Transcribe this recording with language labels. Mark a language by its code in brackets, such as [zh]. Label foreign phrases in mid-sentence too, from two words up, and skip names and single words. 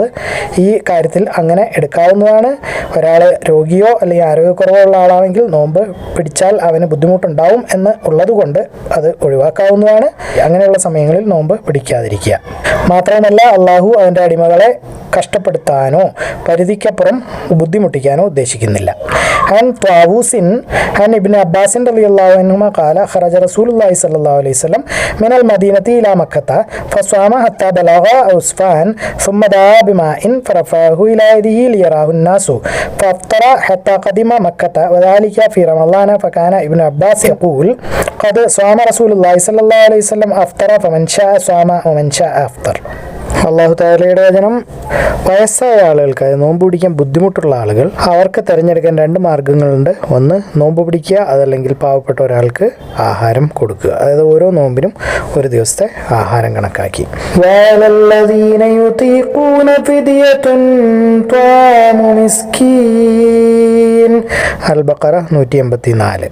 [ml] ഈ കാര്യത്തിൽ അങ്ങനെ എടുക്കാവുന്നതാണ്. ഒരാൾ രോഗിയോ അല്ലെങ്കിൽ ആരോഗ്യക്കുറവോ ഉള്ള ആളാണെങ്കിൽ നോമ്പ് പിടിച്ചാൽ അവന് ബുദ്ധിമുട്ടുണ്ടാവും എന്ന് ഉള്ളത് കൊണ്ട് അത് ഒഴിവാക്കാവുന്നതാണ്. അങ്ങനെയുള്ള സമയങ്ങളിൽ നോമ്പ് പിടിക്കാതിരിക്കുക. മാത്രമല്ല, അള്ളാഹു അവൻ്റെ അടിമകളെ കഷ്ടപ്പെടുത്താനോ പരിധിക്കപ്പുറം ബുദ്ധിമുട്ടിക്കാനോ ഉദ്ദേശിക്കുന്നില്ല. [ar] عن طاووس عن ابن عباس رضي الله عنهما قال خرج رسول الله صلى الله عليه وسلم من المدينة إلى مكة فصام حتى بلغ عسفان ثم دعا بماء فرفعه إلى يده ليراه الناس فافطر حتى قدم مكة وذلك في رمضان. فكان ابن عباس يقول قد صام رسول الله صلى الله عليه وسلم أفطر فمن شاء صام ومن شاء أفطر. [ml] അല്ലാഹു തആലയുടെ വചനം, വയസ്സായ ആളുകൾക്ക് നോമ്പ് പിടിക്കാൻ ബുദ്ധിമുട്ടുള്ള ആളുകൾ അവർക്ക് തിരഞ്ഞെടുക്കാൻ രണ്ട് മാർഗ്ഗങ്ങളുണ്ട്. ഒന്ന് നോമ്പ് പിടിക്കുക, അതല്ലെങ്കിൽ പാവപ്പെട്ട ഒരാൾക്ക് ആഹാരം കൊടുക്കുക. അതായത് ഓരോ നോമ്പിനും ഒരു ദിവസത്തെ ആഹാരം കണക്കാക്കി. അൽ ബഖറ 184.